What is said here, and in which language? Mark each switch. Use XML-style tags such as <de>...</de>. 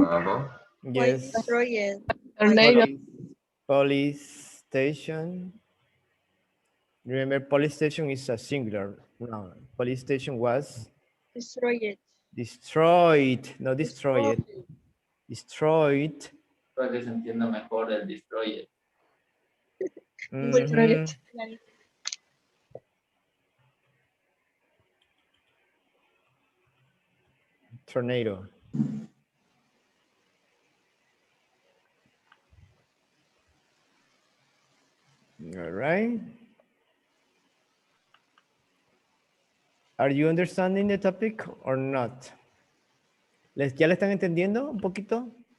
<en>tornado. Was Yes. destroyed by tornado. Police station. Remember, police station is a singular noun. Police station was destroyed. destroyed, not destroyed. Destroyed.</en> <es>para que se entienda mejor el destroyer.</es> <en>Mhm. Tornado. All right. Are you understanding the topic or not?</en> <es>¿Ya le están entendiendo un poquito?</es>